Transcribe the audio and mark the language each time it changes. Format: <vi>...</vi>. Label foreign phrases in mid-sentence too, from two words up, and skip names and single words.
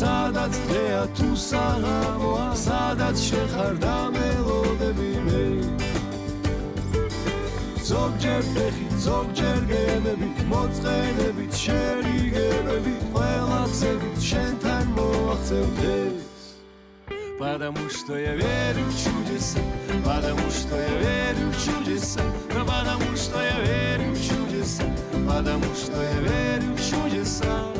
<ka>სადაც დღეა თუ საღამოა სადაც შეხარ და მელოდები მე ზოგჯერ ფეხით ზოგჯერ გემებით მოწყენებით შერიგებებით ყველა გზებით შენთან მოაღწევ დღეს</ka> <ru>Потому что я верю в чудеса, потому что я верю в чудеса, но потому что я верю в чудеса, потому что я верю в чудеса.</ru>